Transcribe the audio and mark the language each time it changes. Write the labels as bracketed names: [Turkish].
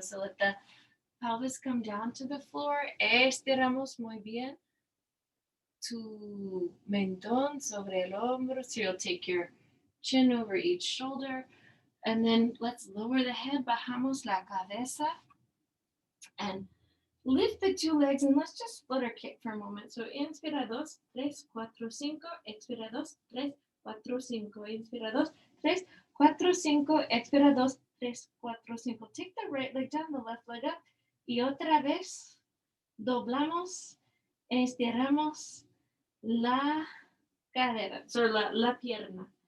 [English] So let the pelvis come down to the floor. [Spanish] Estiramos muy bien. Tu mentón sobre el hombro. [English] So you'll take your chin over each shoulder. And then let's lower the head. [Spanish] Bajamos la cabeza. [English] And lift the two legs. And let's just flutter kick for a moment. [Spanish] So inspira 2, 3, 4, 5. Expira 2, 3, 4, 5. Inspira 2, 3, 4, 5. Expira 2, 3, 4, 5. [English] Take the right leg down, the left leg up. [Spanish] Y otra vez doblamos, estiramos la cadera, so la pierna.